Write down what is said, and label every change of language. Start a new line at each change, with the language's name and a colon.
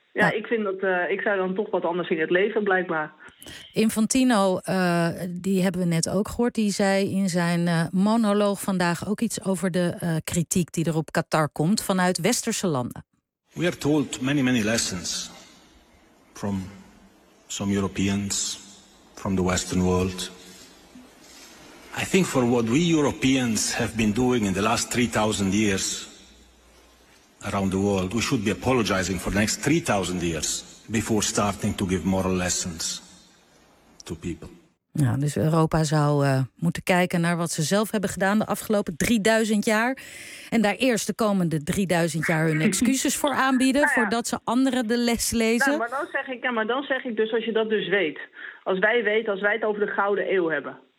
Dutch: Ik vind dat ik zou dan toch wat anders in het leven blijkbaar. Infantino, die hebben we net ook gehoord, die zei in zijn monoloog vandaag ook iets over de kritiek die er op Qatar komt vanuit westerse landen.
English: We are told many, many lessons from some Europeans, from the Western world. I think for what we Europeans have been doing in the last 3,000 years around the world, we should be apologizing for the next 3,000 years before starting to give moral lessons to people.
Dutch: Nou, dus Europa zou moeten kijken naar wat ze zelf hebben gedaan de afgelopen 3000 jaar. En daar eerst de komende 3000 jaar hun excuses voor aanbieden. Nou ja. Voordat ze anderen de les lezen. Nou, maar dan zeg ik dus, als je dat dus weet. Als wij weten, als wij het over de Gouden Eeuw hebben.